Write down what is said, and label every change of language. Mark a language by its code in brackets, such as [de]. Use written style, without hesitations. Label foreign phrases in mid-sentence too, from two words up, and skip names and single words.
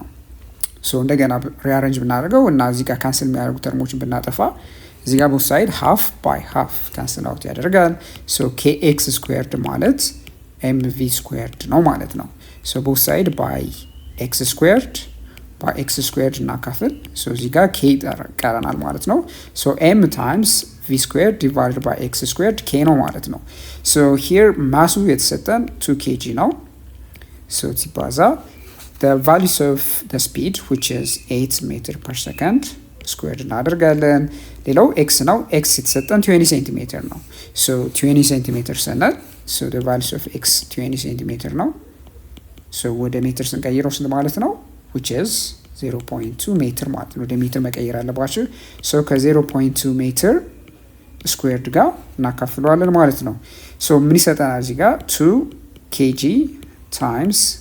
[am] እንደገና ሪአሬንጅ ብናደርገው እና እዚህ ጋር ካንሰል የሚያደርጉ ተርሞችን ብናጠፋ እዚህ ጋር [en] both side half by half cancel out [am] ያደርጋል [en] kx squared [am] ማለት [en] mv squared [am] ነው ማለት ነው [en] both side by x squared by x squared [am] እናካፍል እዚህ ጋር k ቀረናል ማለት ነው [en] m times v squared divided by x squared [am] k ነው ማለት ነው here ማሱ የተሰጠን 2 kg ነው ሲባዛ [en] the values of the speed which is 8 meter per second squared [am] እናደርጋለን ሌላው x ነው x የተሰጠን 20 centimeter ነው 20 centimeter ስንል [en] the values of x [am] 20 centimeter ነው ወደ ሜትር ስንቀይረው ስንት ማለት ነው [en] which is [am] 0.2 ሜትር ማለት ነው ወደ ሜትር መቀየር አለባችሁ ከ0.2 ሜትር ስኩዌርድ ጋር እናካፍለዋለን ማለት ነው ምን ይሰጠናል እዚህ ጋር 2 kg times